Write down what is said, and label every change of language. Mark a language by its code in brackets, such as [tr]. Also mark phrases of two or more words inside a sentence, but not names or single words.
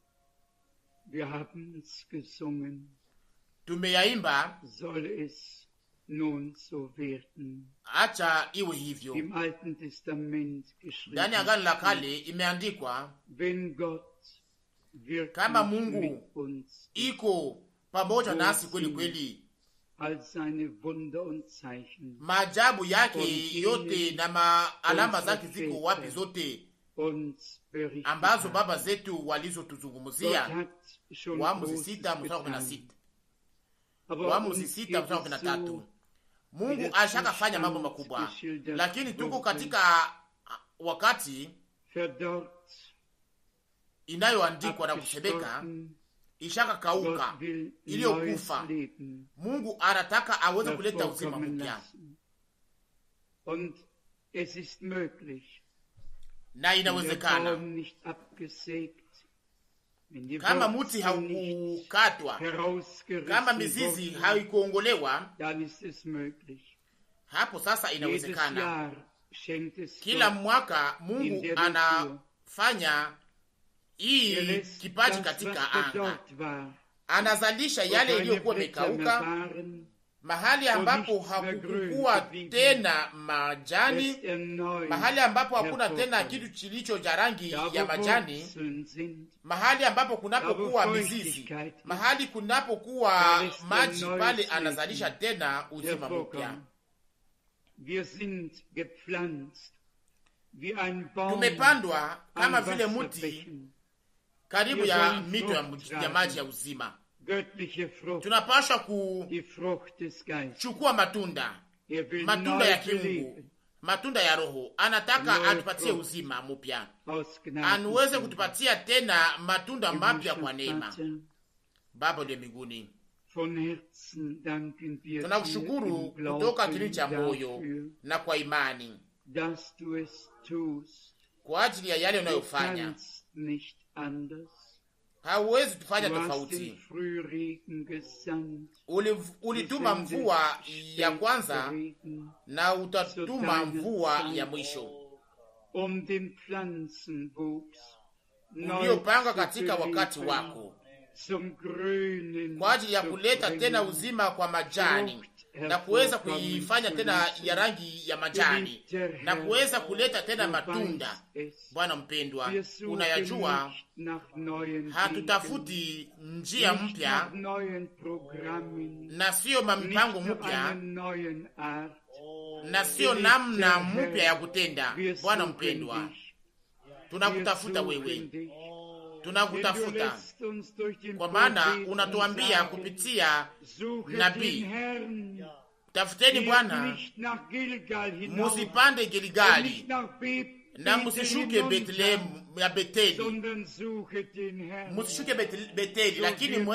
[de] Wir haben es gesungen. [sw] Tumeyaimba. [de] Soll es nun so werden. [sw] Acha iwe hivyo. [de] Im Alten Testament [sw] Ndani ya Agano la Kale imeandikwa, [de] wenn Gott [sw] kama [de] wirklich [sw] Mungu [de] mit uns [sw] iko pamoja nasi kweli kweli, [de] als seine Wunder und Zeichen [sw] maajabu yake yote na alama zake ziko wapi zote [de] uns berichtet [sw] ambazo [de] hat. [sw] baba zetu walizotuzungumzia? [de] Gott hat schon [sw] Waamuzi [de] Großes 6:16. Aber [sw] Waamuzi [de] uns 6:13. geht es [sw] Mungu [de] so, [sw] ashakafanya mambo makubwa, lakini tuko katika wakati [de] verdorrt, [sw] inayoandikwa na kusemeka [de] abgestorben. [sw] ishaka kauka, [de] Gott will [sw] iliyokufa. [de] neues Leben [sw] Mungu anataka aweze kuleta uzima [de] hervorkommen [sw] mpya, [de] lassen. Und es ist möglich, [sw] na [de] wenn der [sw] inawezekana. [de] Baum nicht abgesägt, wenn die [sw] Kama muti [de] Wurzeln nicht [sw] haukukatwa, kama [de] herausgerissen [sw] mizizi [de] wurden, [sw] haikuongolewa, [de] dann ist es möglich. [sw] hapo sasa [de] Jedes [sw] inawezekana. [de] Jahr schenkt es [sw] Kila [de] Gott [sw] mwaka [de] in [sw] Mungu [de] der Natur. [sw] anafanya hii [de] Er lässt [sw] kipaji [de] das, [sw] katika [de] was [sw] anga, [de] verdorrt war, [sw] anazalisha [de] wo [sw] yale [de] keine [sw] iliyokuwa [de] Blätter mehr [sw] imekauka, [de] waren, [sw] mahali ambapo [de] nichts mehr [sw] hakukuwa [de] grün geblieben, [sw] tena majani, [de] lässt er neu [sw] mahali ambapo hakuna tena [de] hervorkommen. [sw] kitu kilicho cha rangi [de] Da, [sw] ya [de] wo [sw] majani, [de] Wurzeln sind, [sw] mahali ambapo [de] da, [sw] kunapokuwa [de] wo [sw] mizizi, [de] Feuchtigkeit ist, [sw] mahali [de] da [sw] kunapokuwa [de] lässt er [sw] maji, [de] neues [sw] pale [de] Leben [sw] anazalisha tena uzima mpya. [de] hervorkommen. Wir sind gepflanzt wie ein Baum [sw] Tumepandwa kama [de] an [sw] vile muti [de] Wasserbächen, [sw] karibu [de] Wir [sw] ya [de] sollen [sw] mito ya, [de] Frucht [sw] ya [de] tragen. [sw] maji ya uzima. [de] göttliche Frucht, [sw] Tunapaswa [de] die Frucht des Geistes. [sw] kuchukua matunda, [de] Er will [sw] matunda ya [de] neu [sw] kiungu, [de] beleben, [sw] matunda ya Roho. Anataka [de] Neue [sw] atupatie [de] Frucht. [sw] uzima mpya, [de] aus Gnaden. [sw] anuweze kutupatia tena matunda mapya kwa [de] Himmlischer [sw] neema. [de] Vater, [sw] Baba uliye mbinguni, [de] von Herzen danken wir dir [sw] tunakushukuru [de] im [sw] kutoka kilindi [de] Glauben [sw] cha moyo [de] dafür, [sw] na kwa imani [de] dass du es tust. [sw] kwa ajili ya yale [de] Du [sw] unayofanya. [de] kannst nicht anders. [sw] Hauwezi tufanya [de] Du hast den [sw] tofauti. [de] Frühregen gesandt. [sw] Ulituma [de] Du [sw] mvua [de] sendest [sw] ya kwanza [de] Spätregen, [sw] na utatuma mvua ya mwisho [de] um den Pflanzenwuchs neu [sw] uliopanga [de] zu [sw] katika wakati [de] beleben, [sw] wako, [de] zum Grünen [sw] kwa ajili ya [de] zu [sw] kuleta [de] bringen, [sw] tena uzima kwa majani [de] Frucht [sw] na kuweza [de] hervorkommen [sw] kuifanya [de] zu [sw] tena [de] lassen. [sw] ya rangi ya majani [de] Geliebter [sw] na [de] Herr, [sw] kuweza kuleta tena [de] du [sw] matunda. [de] weißt es. [sw] Bwana mpendwa, [de] Wir suchen [sw] unayajua, [de] nicht nach neuen Wegen, [sw] hatutafuti njia [de] nicht [sw] mpya [de] nach neuen Programmen, [sw] na siyo [de] nicht [sw] mipango [de] zu [sw] mpya [de] einer neuen Art. [sw] na siyo namna mpya ya kutenda. [de] Wir [sw] Bwana [de] suchen [sw] mpendwa, [de] dich. [sw] tunakutafuta [de] Wir [sw] wewe, [de] suchen dich. [sw] tunakutafuta [de] Denn du lässt uns durch den [sw] kwa maana [de] Propheten [sw] unatuambia [de] sagen, [sw] kupitia [de] suche [sw] nabii, [de] den Herrn, [sw] tafuteni [de] geht [sw] Bwana, [de] nicht nach Gilgal hinauf, [sw] musipande [de] und [sw] Gilgali [de] nicht nach [sw] na [de] Bethel [sw] musishuke [de] hinunter, [sw] Betlehemu ya Beteli, [de] sondern suche den Herrn. [sw] musishuke Beteli, [de] So [sw] lakini [de] wird er